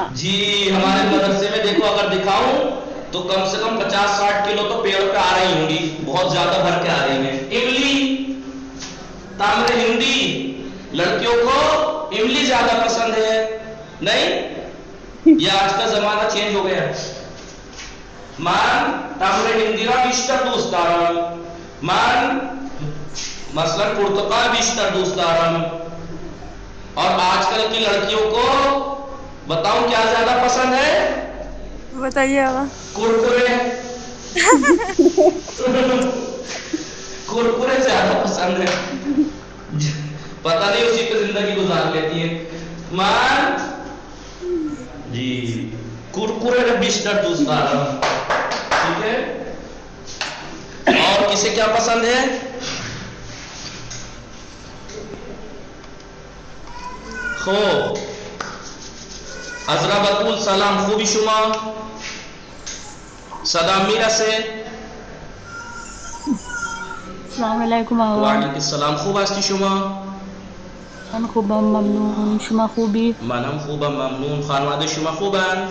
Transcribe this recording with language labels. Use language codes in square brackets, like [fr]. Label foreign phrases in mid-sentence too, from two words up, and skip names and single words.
[ur] جی، ہمارے مدرسے میں دیکھو اگر دکھاؤں تو کم سے کم 50-60 کلو تو پیڑ پہ آ رہی ہوں گی، بہت زیادہ بھر کے آ رہی ہیں۔ املی، تمر ہندی، لڑکیوں کو املی زیادہ پسند ہے، نہیں؟ یہ آج کا زمانہ چینج ہو گیا۔ [fa] مان تمر ہندی را بیشتر دوست دارم، مان مثلا پرتقال بیشتر دوست دارم۔ [ur] اور آج کل کی لڑکیوں کو بتاؤں کیا زیادہ پسند ہے؟ بتائیے آقا۔ کرکرے۔ کرکرے زیادہ پسند ہے، پتہ نہیں اسی پہ زندگی گزار لیتی ہے۔ [fa] مان جی، کرکرے کا بیشتر دوست دارم، [ur] ٹھیک ہے۔ اور کسے کیا پسند ہے؟ [fa] خوب عذرا بطول سلام، خوبی شما؟ صدا میرسه؟ السلام علیکم آقا۔ وعلیکم السلام، خوب هستی شما؟ من خوبم، ممنون. شما خوبی؟ منم خوبم، ممنون. خانواده شما خوبن؟